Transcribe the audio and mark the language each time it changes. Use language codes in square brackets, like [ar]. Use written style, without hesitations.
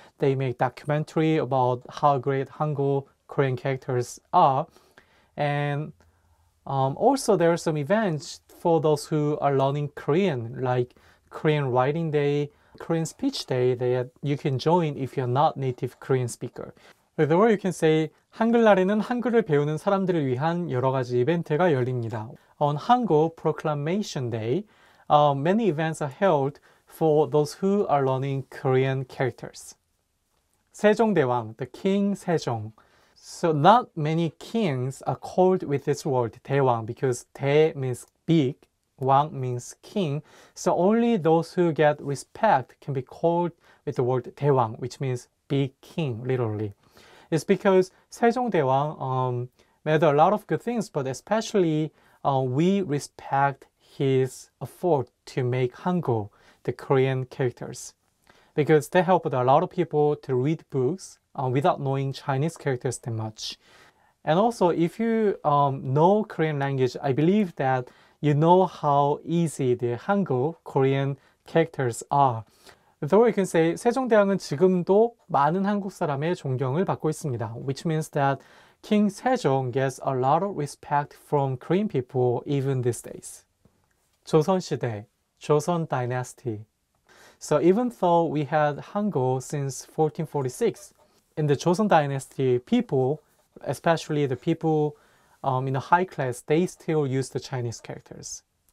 [en] They make documentary about how great Hangul Korean characters are. And also there are some events for those who are learning Korean, like Korean Writing Day, Korean Speech Day that you can join if you're not native Korean speaker. With the word you can say [ko] 한글날에는 한글을 배우는 사람들을 위한 여러 가지 이벤트가 열립니다. [en] On Hangul Proclamation Day, many events are held for those who are learning Korean characters. 세종대왕, the King Sejong. So not many kings are called with this word 대왕 because 대 means big, 왕 means king. So only those who get respect can be called with the word 대왕, which means big king, literally. It's because 세종대왕 made a lot of good things, but especially we respect his effort to make Hangul, the Korean characters, because they helped a lot of people to read books without knowing Chinese characters that much. And also, if you know Korean language, I believe that you know how easy the Hangul Korean characters are. Though you can say [ko] 세종대왕은 지금도 많은 한국 사람의 존경을 받고 있습니다. [en] Which means that King Sejong gets a lot of respect from Korean people even these days. 조선시대, Joseon Dynasty. So even though we had Hangul since 1446, in the Joseon dynasty, people, especially the people in the high class, they still use the Chinese characters.